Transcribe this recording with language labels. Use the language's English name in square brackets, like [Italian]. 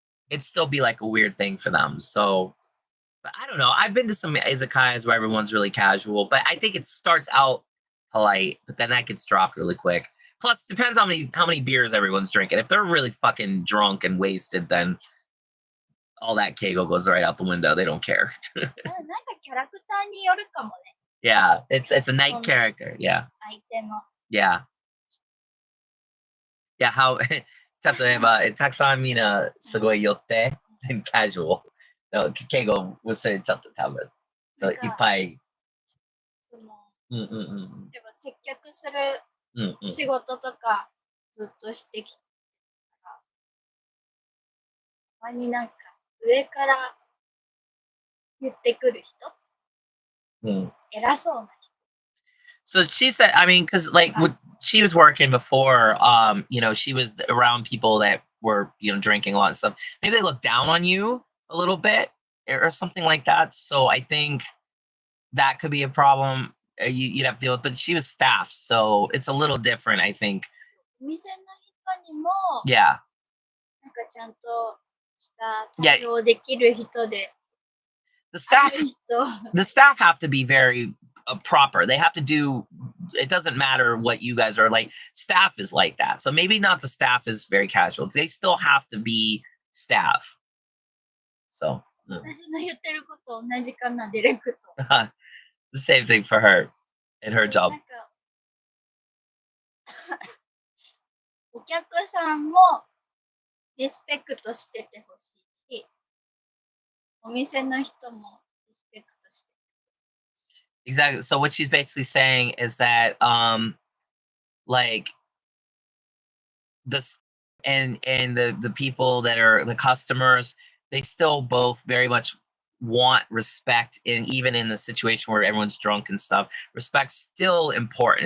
[English] It'd still be like a weird thing for them. So, but I don't know. I've been to some izakayas where everyone's really casual, but I think it starts out polite, but then that gets dropped really quick. Plus, depends how many beers everyone's drinking. If they're really fucking drunk and wasted, then all that keigo goes right out the window. They don't care. [Japanese] なんかキャラクターによるかもね。 [English] Yeah, it's a night character. Yeah. [Japanese] 相手の。 [English] Yeah. Yeah, how [Japanese] 例えばたくさんみんなすごい寄って [English] casual. [Japanese] 敬語忘れちゃった多分。いっぱい。やっぱ接客する仕事とかずっとしてきたから、たまになんか上から言ってくる人、偉そうな人。 [English] So she said, I mean, because like she was working before, she was around people that were, drinking a lot of stuff. Maybe they look down on you a little bit or something like that. So I think that could be a problem you'd have to deal with. But she was staff, so it's a little different, I think. [Japanese] お店の人にも、 [English] Yeah. [Japanese] なんかちゃんとした対応できる人で。 [English] The staff have to be very proper. They have to do. It doesn't matter what you guys are like. Staff is like that. So maybe not the staff is very casual. They still have to be staff. So, [Japanese] 私の言ってること同じかな、ディレクト。 [English] the same thing for her and her [Japanese] な [English] job. [Japanese] んかお客さんもリスペクトしててほしいし、お店の人もリスペクトして。 [English] Exactly. So what she's basically saying is that like this and the people that are the customers, they still both very much want respect, and even in the situation where everyone's drunk and stuff, respect's still important.